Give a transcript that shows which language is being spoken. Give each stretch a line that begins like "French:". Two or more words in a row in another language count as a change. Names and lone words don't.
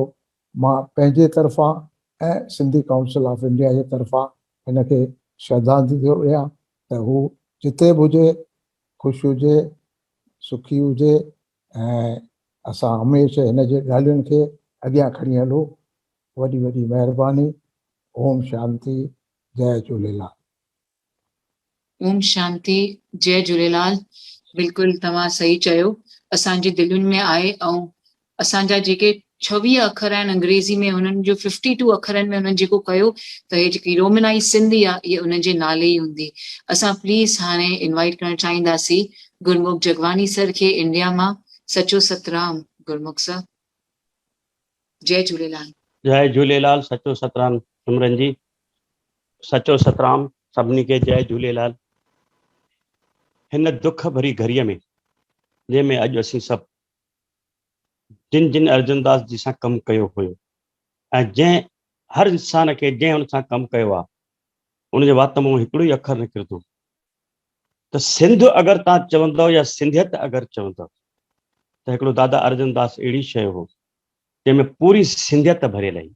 Sindhi: मां पंहिंजे तरफ़ां ऐं सिंधी काउंसिल ऑफ इंडिया जे तरफ़ां हिनखे श्रद्धांजलि थो ॾियां त हू जिते बि हुजे ख़ुशि हुजे, सुखी हुजे ऐं असां हमेशह हिन जे ॻाल्हियुनि खे अॻियां खणी हलूं। वॾी वॾी महिरबानी। ओम शांति। जय झूलेलाल। ओम शांति। जय झूलेलाल। बिल्कुलु तव्हां सही चयो, असांजे दिलुनि में आहे। ऐं असांजा जेके 26 अखर आहिनि अंग्रेज़ी में, हुननि जो 52 अखरनि में हुननि जेको कयो, त हे जेकी रोमनाइज़ सिंधी आहे इहा उन्हनि जे नाले ई हूंदी। असां प्लीज़ हाणे इनवाइट करणु चाहींदासीं गुरमुख जगवानी सर खे इंडिया मां। सचो सतराम गुरमुख सर। जय झूलेलाल। जय झूलेलाल। सचो सतराम सिमरन जी। सचो सतराम सभिनी खे जय झूलेलाल। हिन दुख भरी घड़ीअ में जंहिंमें अॼु असीं सभु जिन जिन अर्जन दास जी सां कमु कयो हुयो ऐं जंहिं हर इंसान खे जंहिं हुन सां कमु कयो आहे उनजे वात मां हिकिड़ो ई अखर निकिरंदो त सिंध अगरि तव्हां चवंदव या सिंधियत अगरि चवंदव त हिकिड़ो दादा अर्जन दास अहिड़ी शइ हो जंहिंमें पूरी सिंधियत भरियल आई।